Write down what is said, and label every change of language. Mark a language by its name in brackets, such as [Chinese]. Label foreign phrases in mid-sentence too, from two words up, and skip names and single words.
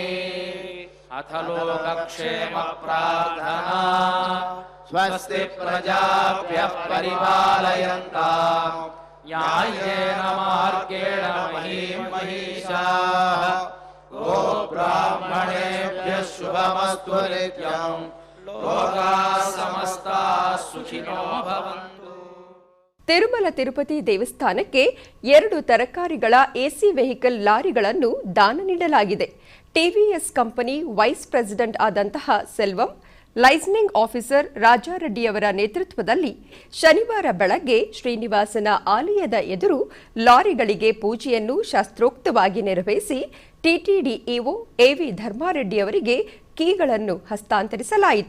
[Sanskrit] अथ लोकक्षेम प्रार्थना स्वस्ति प्रजाभ्यः परिपालयन्ताम् न्याय्येन मार्गेण महीं महिषाः. गोब्राह्मणेभ्यः शुभमस्तु नित्यम्. लोकाः समस्ताः सुखिनो भवन्तु. [Kannada] ತಿರುಮಲ ತಿರುಪತಿ ದೇವಸ್ಥಾನಕ್ಕೆ 2 ತರಕಾರಿಗಳ [English] AC vehicle [Kannada] ಲಾರಿಗಳನ್ನು ದಾನ ನೀಡಲಾಗಿದೆ. ಟಿವಿಎಸ್ ಕಂಪನಿ [English] vice president [Kannada] ಆದಂತಹ ಸೆಲ್ವಂ, [English] liaisoning officer [Kannada] ರಾಜಾರೆಡ್ಡಿಯವರ ನೇತೃತ್ವದಲ್ಲಿ ಶನಿವಾರ ಬೆಳಗ್ಗೆ ಶ್ರೀನಿವಾಸನ ಆಲಯದ ಎದುರು ಲಾರಿಗಳಿಗೆ ಪೂಜೆಯನ್ನು ಶಾಸ್ತ್ರೋಕ್ತವಾಗಿ ನೆರವೇರಿಸಿ ಟಿಟಿಡಿ ಇಒ ಎವಿ ಧರ್ಮಾರೆಡ್ಡಿಯವರಿಗೆ ಕೀಗಳನ್ನು ಹಸ್ತಾಂತರಿಸಲಾಯಿತು.